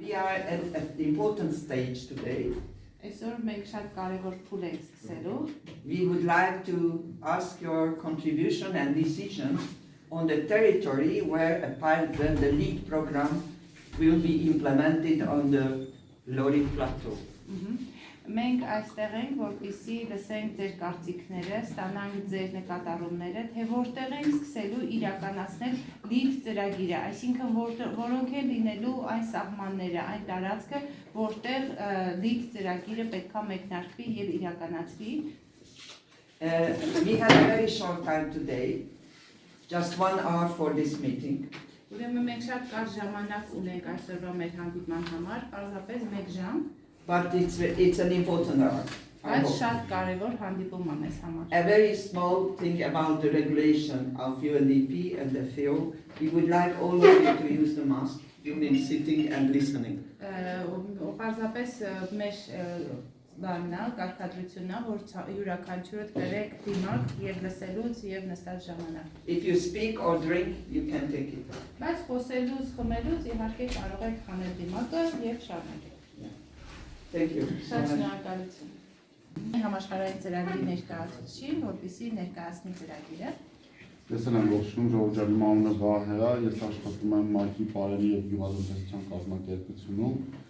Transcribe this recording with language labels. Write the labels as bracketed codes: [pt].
[en] We are at an important stage today. [hy] Այսօր մենք շատ կարևոր փուլ ենք սկսելու։ [en] We would like to ask your contribution and decision on the territory where the LEAD program will be implemented on the Lori plateau. [hy] Մենք այստեղ ենք, որպեսզի լսենք ձեր կարծիքները, ստանանք ձեր նկատառումները, թե որտեղ ենք սկսելու իրականացնել LEAD ծրագիրը, այսինքն որոնք են լինելու այն սահմանները, այն տարածքը, որտեղ LEAD ծրագիրը պետքա մեկնարկվի եւ իրականացվի։ [en] We have a very short time today, just 1 hour for this meeting. [hy] Ուրեմն մենք շատ կարճ ժամանակ ունենք այսօրվա մեր հանդիպման համար, պարզապես 1 ժամ, [en] But it's an important hour. [hy] բայց շատ կարևոր հանդիպում է մեզ համար։ [en] A very small thing about the regulation of UNDP and the FAO. We would like all of you to use the mask during sitting and listening. [hy] Պարզապես մեր բաննա, կարգադրությունն է, որ յուրաքանչյուրդ կրեք դիմակ եւ լսելուց եւ նստած ժամանակ։ [en] If you speak or drink, you can take it. [hy] Բայց խոսելուց, խմելուց իհարկե կարող եք խմել դիմակը եւ շարունակել։ [en] Thank you. [hy] Շատ շնորհակալություն։ Համաշխարհային ծրագրի ներկայացուցիչին, որպեսզի ներկայացնի ծրագիրը։ Ես եմ ողջունում ժողովրդի անունը Վահե է, ես աշխատում եմ ՄԱԿ-ի Պարենի եւ գյուղատնտեսության կազմակերպությունում։